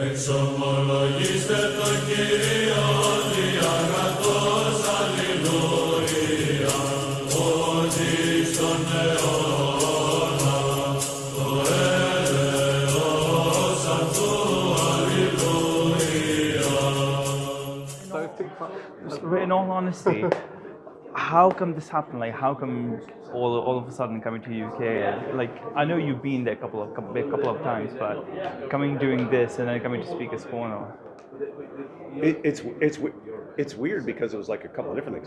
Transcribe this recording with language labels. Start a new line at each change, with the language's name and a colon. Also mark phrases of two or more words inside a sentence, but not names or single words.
Greek: Εξομολογήστε το Κύριο διαγραφός, αλληλούια, ότι στον αιώνα το έλεος αυτού, αλληλούια.
English: So, in all honesty, how come this happened? Like, how come all of a sudden coming to UK? Like, I know you've been there a couple of times, but coming doing this and then coming to Speaker's Corner. It's weird because it was like a couple of different things.